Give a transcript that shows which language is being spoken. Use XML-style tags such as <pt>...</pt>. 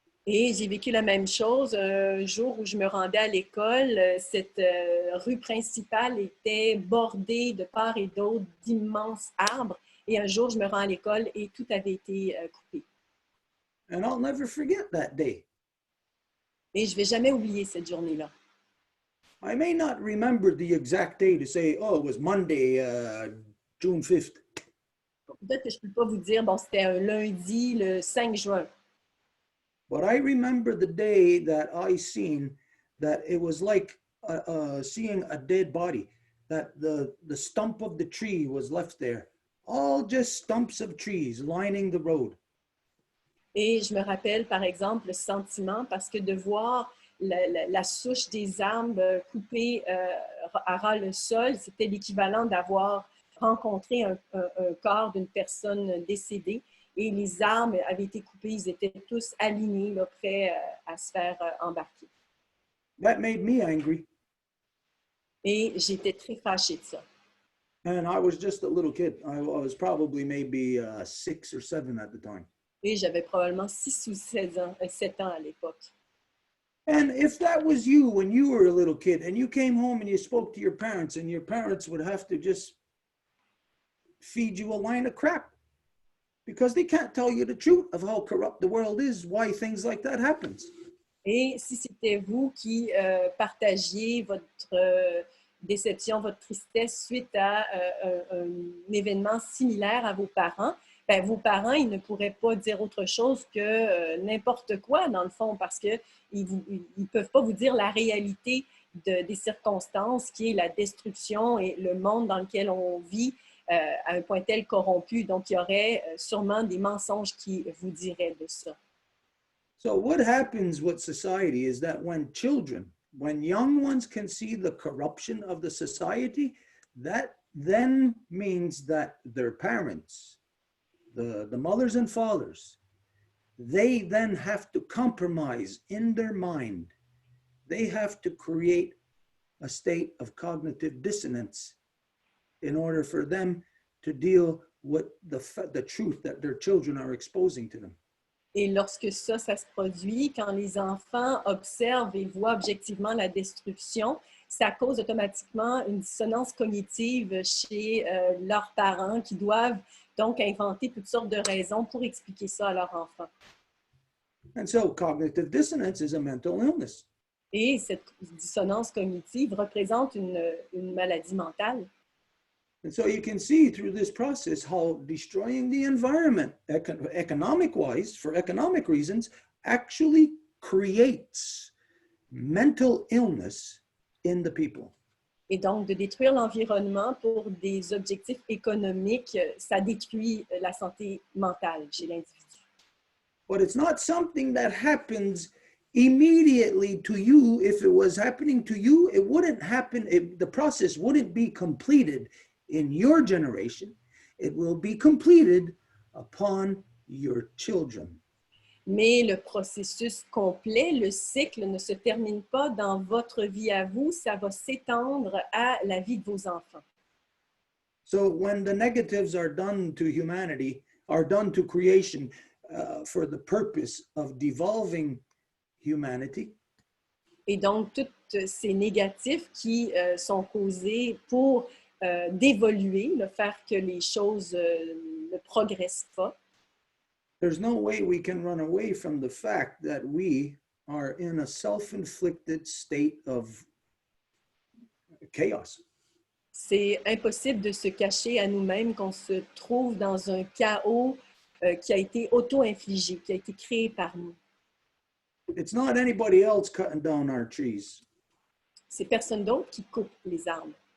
<fr>Et j'ai vécu la même chose un jour où je me rendais à l'école. Cette rue principale était bordée de part et d'autre d'immenses arbres. Et un jour, je me rends à l'école et tout avait été coupé.</fr> <en>And I'll never forget that day.</en> <fr>Et je ne vais jamais oublier cette journée-là.</fr> <en>I may not remember the exact day to say, oh, it was Monday, June 5th.</en> <fr>Peut-être que je ne peux pas vous dire, bon, c'était un lundi, le 5 juin.</fr> <en>But I remember the day that I seen that it was like seeing a dead body, that the stump of the tree was left there, all just stumps of trees lining the road.</en> <fr>Et je me rappelle, par exemple, le sentiment, parce que de voir la souche des arbres coupée à ras le sol, c'était l'équivalent d'avoir rencontré un corps d'une personne décédée. Et les arbres avaient été coupés, ils étaient tous alignés, là, prêts à se faire embarquer.</fr> <en>That made me angry.</en> <fr>Et j'étais très fâchée de ça.</fr> <en>And I was just a little kid. I was probably maybe 6 or 7 at the time.</en> <fr>Et j'avais probablement 6 ou 7 ans à l'époque.</fr> <en>And if that was you when you were a little kid and you came home and you spoke to your parents and your parents would have to just feed you a line of crap because they can't tell you the truth of how corrupt the world is, why things like that happens.</en> <fr>Et si c'était vous qui partagiez votre déception, votre tristesse suite à un événement similaire à vos parents, ben, vos parents, ils ne pourraient pas dire autre chose que n'importe quoi, dans le fond, parce qu'ils ne peuvent pas vous dire la réalité des circonstances, qui est la destruction et le monde dans lequel on vit à un point tel corrompu. Donc, il y aurait sûrement des mensonges qui vous diraient de ça.</fr> <en>So what happens with society is that when young ones can see the corruption of the society, that then means that their parents, the mothers and fathers, they then have to compromise in their mind. They have to create a state of cognitive dissonance in order for them to deal with the truth that their children are exposing to them.</en> <fr>Et lorsque ça se produit, quand les enfants observent et voient objectivement la destruction, ça cause automatiquement une dissonance cognitive chez leurs parents qui doivent donc inventer toutes sortes de raisons pour expliquer ça à leurs enfants.</fr> <en>And so cognitive dissonance is a mental illness.</en> <fr>Et cette dissonance cognitive représente une maladie mentale.</fr> <en>And so you can see through this process how destroying the environment, economic-wise, for economic reasons, actually creates mental illness in the people.</en> <fr>Et donc, de détruire l'environnement pour des objectifs économiques, ça détruit la santé mentale chez l'individu.</fr> <en>But it's not something that happens immediately to you. If it was happening to you, it wouldn't happen, the process wouldn't be completed in your generation. It will be completed upon your children.</en> <fr>Mais le processus complet, le cycle ne se termine pas dans votre vie à vous, ça va s'étendre à la vie de vos enfants.</fr> <en>So when the negatives are done to humanity, are done to creation for the purpose of devolving humanity,</en> <fr>et donc, tous ces négatifs qui sont causés pour d'évoluer, le faire que les choses ne progressent pas.</fr> <en>There's no way we can run away from the fact that we are in a self-inflicted state of chaos.</en> <fr>C'est impossible de se cacher à nous-mêmes qu'on se trouve dans un chaos qui a été auto-infligé, qui a été créé par nous.</fr> <en>It's not anybody else cutting down our trees.</en> <fr>C'est personne d'autre qui coupe les arbres,</fr>